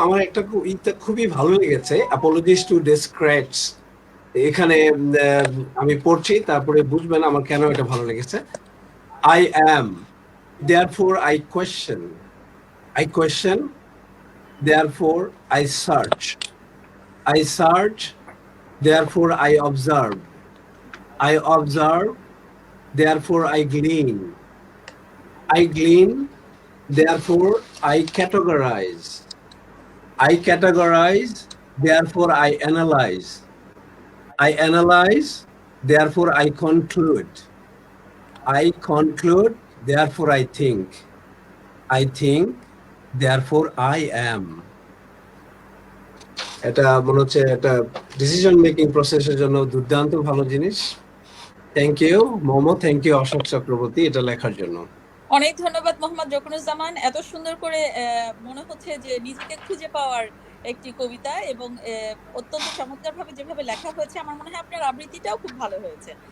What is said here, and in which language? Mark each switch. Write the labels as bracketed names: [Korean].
[Bangla] আমার একটা খুবই ভালো লেগেছে, অ্যাপোলজিস টু ডেসক্রেটস। এখানে আমি পড়ছি, তারপরে বুঝবেন আমার কেন এটা ভালো লেগেছে। [English] I am, therefore I question. I question, therefore I search. I search, therefore I observe. I observe, therefore I glean. I glean, therefore I categorize. I categorize, therefore I analyze. I analyze, therefore I conclude. I conclude, therefore I think. I think, therefore I am. [Bangla] এটা মনে হচ্ছে একটা decision making প্রসেসের জন্য দুর্দান্ত ভালো জিনিস। [English] thank you [Bangla] momo, thank you Ashok Chakraborty এটা লেখার জন্য। অনেক ধন্যবাদ মোহাম্মদ জকিরুজ্জামান, এত সুন্দর করে মনে হচ্ছে যে নিজেকে খুঁজে পাওয়ার একটি কবিতা এবং অত্যন্ত চমৎকারভাবে যেভাবে লেখা হয়েছে, আমার মনে হয় আপনার আবৃত্তিটাও খুব ভালো হয়েছে।